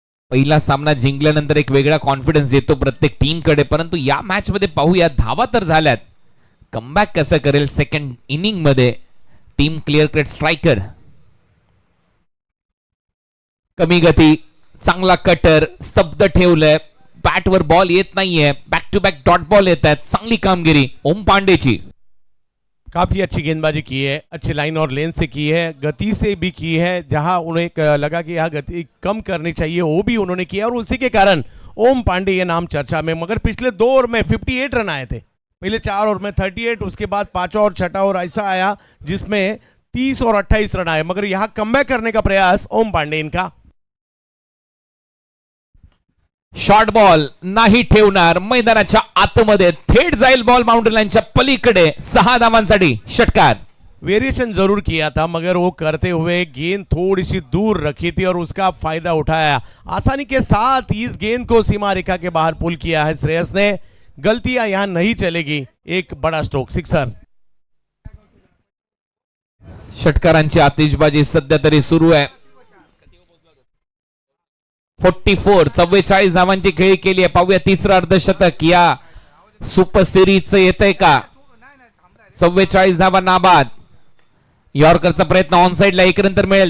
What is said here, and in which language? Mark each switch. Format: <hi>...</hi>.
<mr>पहिला सामना जिंकल्यानंतर एक वेगळा कॉन्फिडन्स येतो प्रत्येक टीमकडे, परंतु या मॅच मध्ये पाहूया धावा तर झाल्यात, कमबॅक कसं करेल सेकंड इनिंग मध्ये टीम क्लिअर कट स्ट्रायकर। कमी गती, चांगला कटर, स्तब्ध ठेवलंय, बॅटवर बॉल येत नाहीये, back to back dot ball येत आहेत। चांगली कामगिरी ओम पांडेची।</mr> <hi>काफी अच्छी गेंदबाजी की है, अच्छी लाइन और लेन से की है, गति से भी की है। जहां उन्हें लगा कि यहाँ गति कम करनी चाहिए वो भी उन्होंने किया, और उसी के कारण ओम पांडे ये नाम चर्चा में। मगर पिछले 2 ओवर में 58 रन आए थे, पहले 4 ओवर में 38, उसके बाद 5 और 6 और ऐसा आया जिसमें 30 और 28 रन आए। मगर यहाँ कमबैक करने का प्रयास ओम पांडे इनका।</hi> <mr>शॉर्ट बॉल नाही ठेवणार, मैदानाच्या आतमध्ये थेट जाईल बॉल बाउंड्री लाईनच्या पलीकडे। 6 धावांसाठी षटकार।</mr> <hi>वेरिएशन जरूर किया था, मगर वो करते हुए गेंद थोड़ी सी दूर रखी थी और उसका फायदा उठाया। आसानी के साथ इस गेंद को सीमा रेखा के बाहर पुल किया है श्रेयस ने। गलतियां यहाँ नहीं चलेगी, एक बड़ा स्ट्रोक, सिक्सर।</hi> <mr>षटकारांची आतिषबाजी सध्या तरी सुरू आहे. 44 धावांची खेळी केली आहे. पाहूया तिसरं अर्धशतक या सुपर सिरीजचं येतंय का. 44 धावा नाबाद. यॉर्करचा प्रयत्न ऑन साइडला एक नंतर मिळेल.</mr>